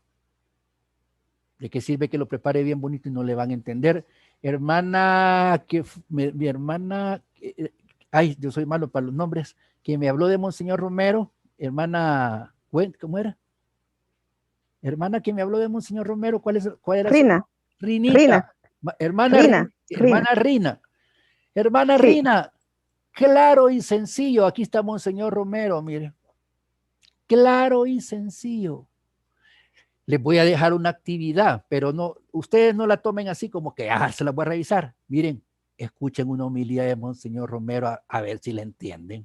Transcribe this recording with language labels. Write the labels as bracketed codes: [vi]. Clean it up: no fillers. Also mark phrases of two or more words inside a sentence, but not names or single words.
[es] ¿De qué sirve que lo prepare bien bonito y no le van a entender? Hermana, mi hermana, ay, yo soy malo para los nombres, que me habló de Monseñor Romero, hermana, ¿cómo era? Hermana que me habló de Monseñor Romero, ¿cuál era? Rina. Rinita. Rina. Hermana Rina. Hermana Rina. Hermana Sí. Rina, claro y sencillo, aquí está Monseñor Romero, mire. Claro y sencillo. Les voy a dejar una actividad, pero no, ustedes no la tomen así como que, se la voy a revisar. Miren, escuchen una homilía de Monseñor Romero a ver si la entienden.